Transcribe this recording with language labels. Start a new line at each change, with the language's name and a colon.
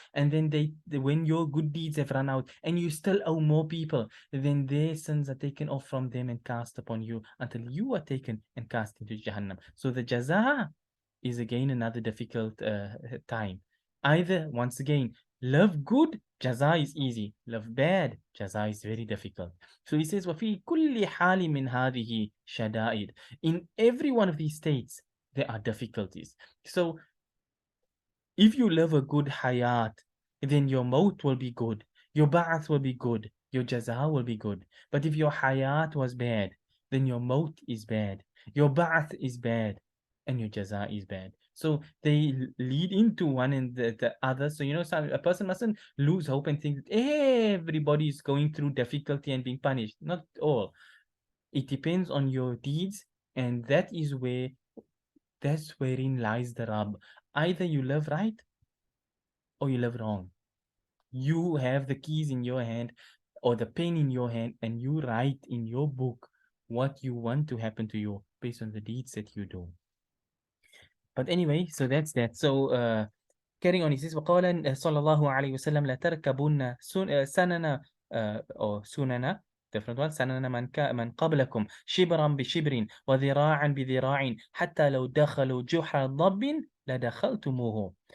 English: And then when your good deeds have run out and you still owe more people, then their sins are taken off from them and cast upon you until you are taken and cast into Jahannam. So the jaza is again another difficult time. Either, once again, love good, jaza is easy. Love bad, jaza is very difficult. So he says,
Arabic: وَفِي كُلِّ حَالٍ مِّنْ هَذِهِ شَدَائِدٍ.
English: In every one of these states, there are difficulties. So if you live a good hayat, then your maut will be good, your ba'ath will be good, your jaza will be good. But if your hayat was bad, then your maut is bad, your ba'ath is bad, and your jaza is bad. So they lead into one and the other. So, a person mustn't lose hope and think that everybody is going through difficulty and being punished. Not all. It depends on your deeds, and that's wherein lies the rub. Either you live right or you live wrong. You have the keys in your hand or the pen in your hand, and you write in your book what you want to happen to you based on the deeds that you do. But anyway, so that's that. So carrying on, he says,
Arabic: وقال صلى الله عليه وسلم لتركبن سنن أو سنن
English: different one
Arabic: سنن من قبلكم شبرا بشبر وذراعا بذراع حتى لو دخلوا جحر ضب لدخلتموه.